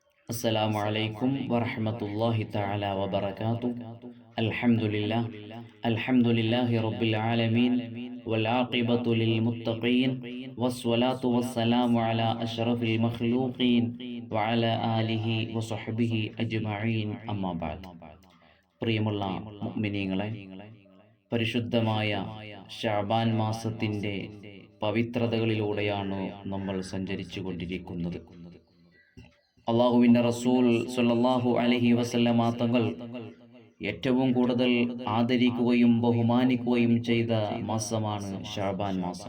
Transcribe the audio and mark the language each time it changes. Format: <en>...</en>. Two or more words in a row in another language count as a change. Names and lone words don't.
<ar>السلام عليكم ورحمة الله تعالى وبركاته. الحمد لله رب العالمين والعاقبة للمتقين والصلاة والسلام على أشرف المخلوقين وعلى آله وصحبه أجمعين أما بعد.</ar> <ml>പ്രിയമുള്ള മുഅ്മിനീങ്ങളെ, പരിശുദ്ധമായ ശഅബാൻ മാസത്തിൻ്റെ പവിത്രതകളിലൂടെയാണ് നമ്മൾ സഞ്ചരിച്ചു കൊണ്ടിരിക്കുന്നത്. അള്ളാഹുവിൻ്റെ റസൂൽ</ml> <ar>صلى الله عليه وسلم</ar> <ml>തങ്ങൾ ഏറ്റവും കൂടുതൽ ആദരിക്കുകയും ബഹുമാനിക്കുകയും ചെയ്ത മാസമാണ് ശഅബാൻ മാസം.</ml>